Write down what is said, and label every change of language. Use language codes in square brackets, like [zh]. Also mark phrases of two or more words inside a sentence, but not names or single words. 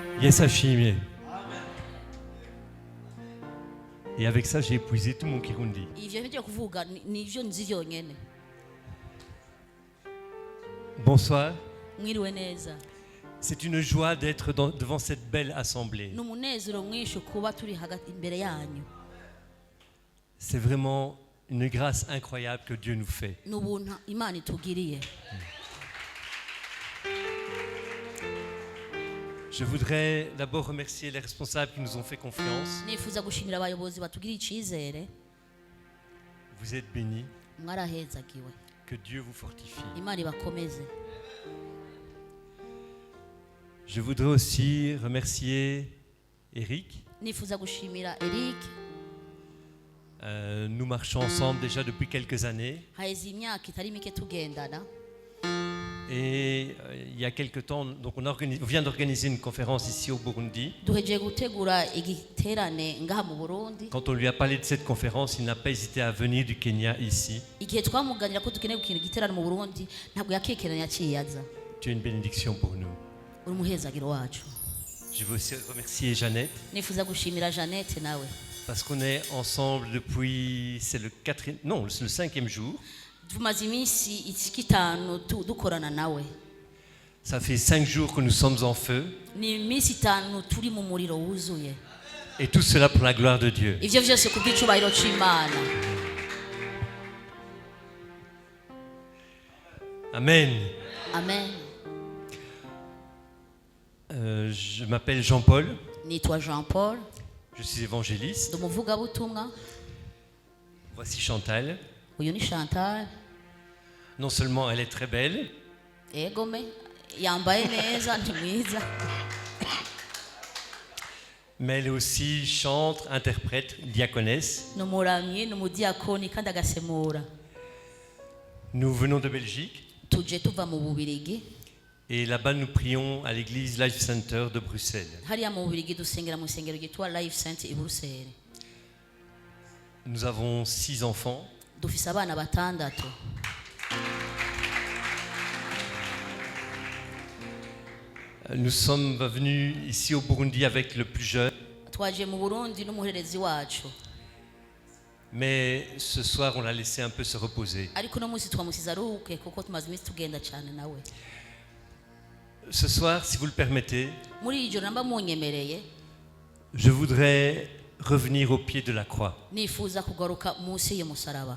[rn] Yesu ashimye. [fr] Et avec ça, j'ai épuisé tout mon Kirundi. [rn] ivyo ngiye kuvuga nivyo nzi vyonyene. [fr] Bonsoir. [rn] Mwiriwe neza. [fr] C'est une joie d'être devant cette belle assemblée. [rn] N'umunezero mwinshi kuba turi hagati imbere yanyu. [fr] C'est vraiment une grâce incroyable que Dieu nous fait. [rn] N'ubuntu Imana itugiriye. [fr] Je voudrais d'abord remercier les responsables qui nous ont fait confiance. [rn] Nifuza gushimira abayobozi batugiriye icizere. [fr] Vous êtes bénis. [rn] Mwarahezagiwe. [fr] Que Dieu vous fortifie. [rn] Imana ibakomeze. [fr] Je voudrais aussi remercier Eric. [rn] Nifuza gushimira Eric. [fr] Nous marchons ensemble déjà depuis quelques années. [rn] Haheze imyaka itari mike tugendana. [fr] Et il y a quelques temps, donc on vient d'organiser une conférence ici au Burundi. [rn] Duhejeje gutegura igiterane ngaha mu Burundi. [fr] Quand on lui a parlé de cette conférence, il n'a pas hésité à venir du Kenya ici. [rn] Igihe twamuganira ko dukeneye gukina igiterane mu Burundi ntabwo yakekeranya yaciyaza. [fr] Tu es une bénédiction pour nous. [rn] Uri muhezagiro wacu. [fr] Je veux aussi remercier Jeannette. [rn] Nifuza gushimira Jeannette nawe. [fr] Parce qu'on est ensemble depuis, c'est le 5e jour. [rn] Tumaze iminsi itanu dukorana nawe. [fr] Ça fait 5 jours que nous sommes en feu. [rn] Ni iminsi itanu turi mu muriro wuzuye. [fr] Et tout cela pour la gloire de Dieu. [rn] Ivyo vyose kubw'icubahiro c'Imana. Amen. Amen. [fr] Je m'appelle Jean-Paul. [rn] Nitwa Jean-Paul. [fr] Je suis évangéliste. [rn] Ndumuvugabutumwa. [fr] Voici Chantal. [rn] Uyu ni Chantal. [fr] Non seulement elle est très belle, [rn] Egome yambaye neza ndi mwiza. [fr] mais elle est aussi chante, interprète, diaconesse. [rn] Numuramyi numudiakoni kandi agasemura. [fr] Nous venons de Belgique. [rn] Tuje tuva mu Bubirigi. [fr] Et là-bas, nous prions à l'église Life Center de Bruxelles. [rn] Hariya mu Bubirigi dusengera mu isengero ryitwa Life Center i Bruxelles. [fr] Nous avons 6 enfants. [rn] Dufise abana batandatu. [fr] Nous sommes venus ici au Burundi avec le plus jeune. [rn] Twaje mu Burundi n'umuherezi wacu. [fr] Mais ce soir, on l'a laissé un peu se reposer. [rn] Ariko no munsi twamusize aruhuke kuko tumaze iminsi tugenda cyane nawe. [fr] Ce soir, si vous le permettez, [rn] Muri ijoro namba munyemereye [fr] je voudrais revenir au pied de la croix. [rn] nifuza kugaruka munsi y'umusaraba.